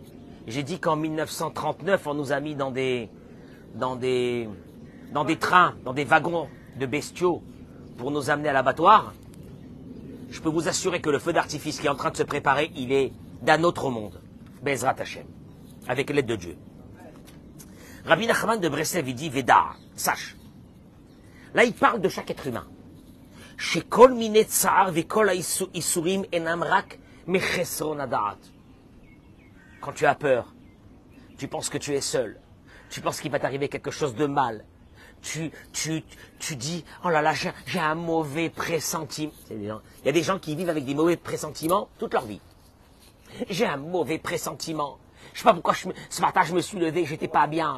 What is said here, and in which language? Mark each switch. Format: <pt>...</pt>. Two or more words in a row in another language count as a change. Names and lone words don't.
<fr>J'ai dit qu'en 1939, on nous a mis dans des trains, dans des wagons de bestiaux, pour nous amener à l'abattoir. Je peux vous assurer que le feu d'artifice qui est en train de se préparer, il est d'un autre monde.</fr> <he>בעזרת השם.</he> <fr>Avec l'aide de Dieu. Rabbi Nachman de Breslev, il dit, Veda, sache. Là, il parle de chaque être humain.</fr> <he>שכל מיני צער וכל ייסורים אינם רק מחסרון הדעת.</he> <fr>Quand tu as peur, tu penses que tu es seul. Tu penses qu'il va t'arriver quelque chose de mal. Tu dis, oh là là, j'ai un mauvais pressentiment. Il y a des gens qui vivent avec des mauvais pressentiments toute leur vie. J'ai un mauvais pressentiment. Je sais pas pourquoi ce matin je me suis levé, j'étais pas bien.</fr>